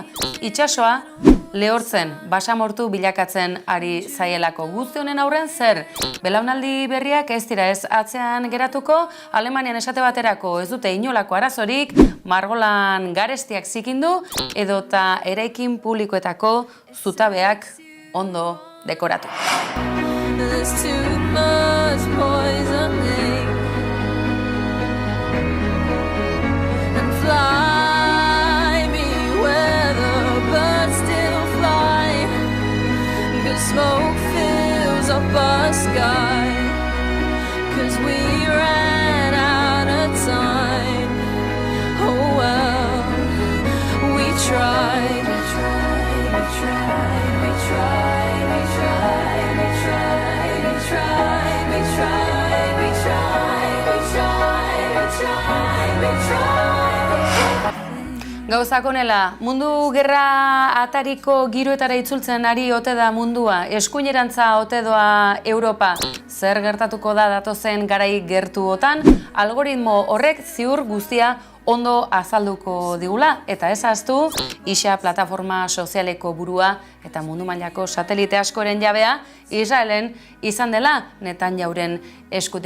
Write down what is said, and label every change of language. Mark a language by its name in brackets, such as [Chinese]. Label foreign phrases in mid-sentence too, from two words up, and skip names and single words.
[Basque] Itsasoa lehortzen, basamortu bilakatzen ari zaielako. Guzti honen aurren zer? Belaunaldi berriak ez dira ez atzean geratuko, Alemanian esate baterako ez dute inolako arazorik, margolan garestiak zikindu, edota eraikin publikoetako zutabeak ondo dekoratu. [English] Smoke fills up our sky, 'cause we ran out of time. Oh well, we tried, we tried, we tried, we tried, we tried, we tried, we tried, we tried, we tried, we tried, we tried, we tried. [Basque] Gauzak honela, mundu gerra atariko giroetara itzultzen ari ote da mundua, eskuinerantza ote doa Europa. Zer gertatuko da datozen garai gertuotan, algoritmo horrek ziur guztia ondo azalduko digula, eta ez ahaztu, ISA plataforma sozialeko burua eta mundu mailako satelite askoren jabea Israelen izan dela Netanyauren eskutik.